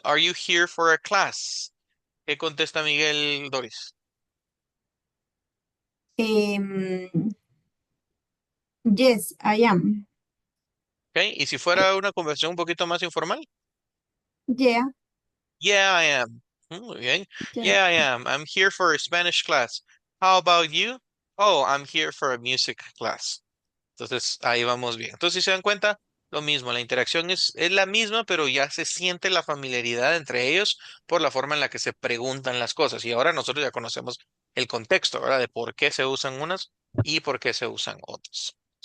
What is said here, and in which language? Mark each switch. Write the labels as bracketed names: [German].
[English] Are you here for a class? [Spanish] ¿Qué contesta [English] Miguel Doris? Em, yes, I am. ¿Ok? [Spanish] Y si fuera una conversación un poquito más informal. [English] Yeah, Yeah, I am. [Spanish] Muy bien. [English] yeah. Yeah, I am. I'm here for a Spanish class. How about you? Oh, I'm here for a music class. [Spanish] Entonces, ahí vamos bien. Entonces, si se dan cuenta, lo mismo, la interacción es la misma, pero ya se siente la familiaridad entre ellos por la forma en la que se preguntan las cosas. Y ahora nosotros ya conocemos el contexto, ¿verdad? De por qué se usan unas y por qué se usan otras.